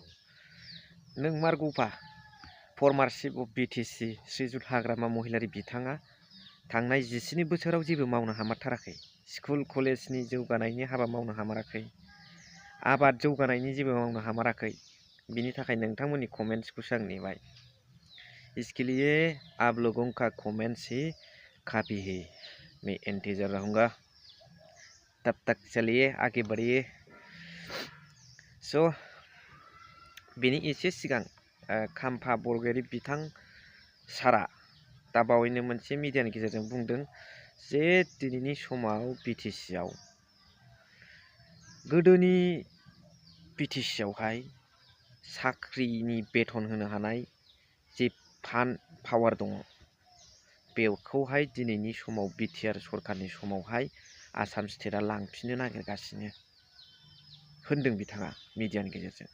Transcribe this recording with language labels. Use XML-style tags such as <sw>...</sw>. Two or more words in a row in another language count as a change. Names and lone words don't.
<brx>नों मारगौफा फर्मार चिफ अफ बिटिसि श्रीजुत हाग्रामा महिलारि बिथाङा थांनाय 17 बोसोराव जेबो मावनो हामारथाराखै, स्कुल कलेजनि जौगानायनि हाबा मावनो हामाराखै, आबाद जौगानायनि जेबो मावनो हामाराखै। बिनि थाखाय नोंथांमोननि कमेन्ट्सखौसो आं नेबाय।</brx> <hi>इसके लिए आप लोगों का कमेंट्स ही काफी है, मैं इंतजार रहूँगा। तब तक चलिए आगे बढ़िए।</hi> <brx>बेनि एसे सिगां खाम्फा बरगयारी बिथां सारा दा बावैनो मोनसे मिडियानि गेजेरजों बुंदों जे दिनैनि समाव बिटिसिआव गोदोनि बिटिसिआवहाय साख्रिनि बेथन होनो हानाय जे पावार दङ, बेखौहाय दिनैनि समाव बिटिआर सरकारनि समावहाय आसाम स्टेटआ लांफिननो नागिरगासिनो होनदों बिथाङा मिडियानि गेजेरजों।</brx>